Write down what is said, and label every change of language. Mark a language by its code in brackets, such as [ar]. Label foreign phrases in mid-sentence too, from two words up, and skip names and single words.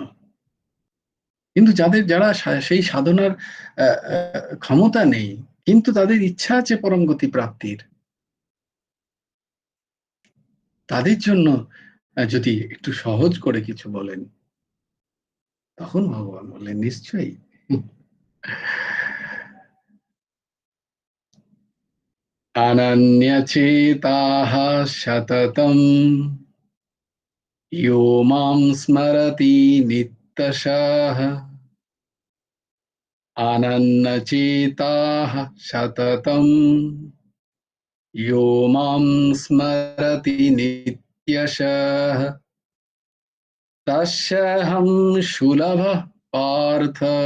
[bn] কিন্তু যারা সেই সাধনার ক্ষমতা নেই, কিন্তু তাদের ইচ্ছা আছে পরম গতি প্রাপ্তির, তাদের জন্য যদি একটু সহজ করে কিছু বলেন, তখন ভগবান বললেন, নিশ্চয়ই। [sa] অনন্যচেতাঃ সততম यो मां स्मरति नित्यशः, अनन्यचेताः सततं यो मां स्मरति नित्यशः, तस्याहं सुलभः पार्थ,